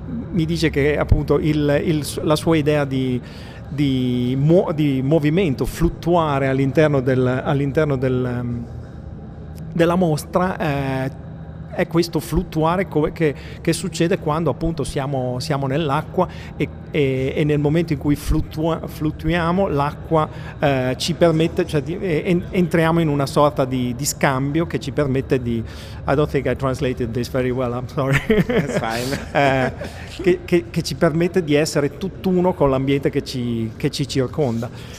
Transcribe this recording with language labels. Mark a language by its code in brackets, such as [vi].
[it] mi dice che appunto la sua idea di movimento, fluttuare all'interno della mostra è questo fluttuare che succede quando appunto siamo nell'acqua e nel momento in cui fluttuiamo l'acqua ci permette, cioè entriamo in una sorta di scambio che ci permette di... [en] I don't think I translated this very well, I'm sorry. That's fine. [it] che ci permette di essere tutt'uno con l'ambiente che ci circonda.